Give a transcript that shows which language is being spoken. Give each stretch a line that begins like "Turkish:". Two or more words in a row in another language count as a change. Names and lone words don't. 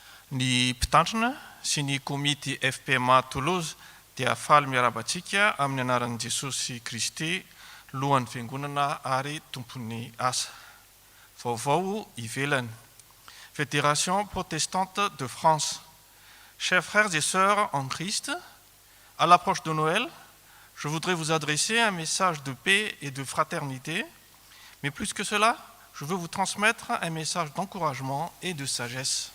Malagasy: Ny mpitandrina sy ny komity FPMA Toulouse dia faly miarabantsika amin'ny anaran'i Jesosy Kristy, lohan'ny fiangonana ary tompon'ny asa. Vaovao ivelany. Fédération protestante de France.
French: Chers frères et sœurs en Christ, à l'approche de Noël, je voudrais vous adresser un message de paix et de fraternité, mais plus que cela, je veux vous transmettre un message d'encouragement et de sagesse.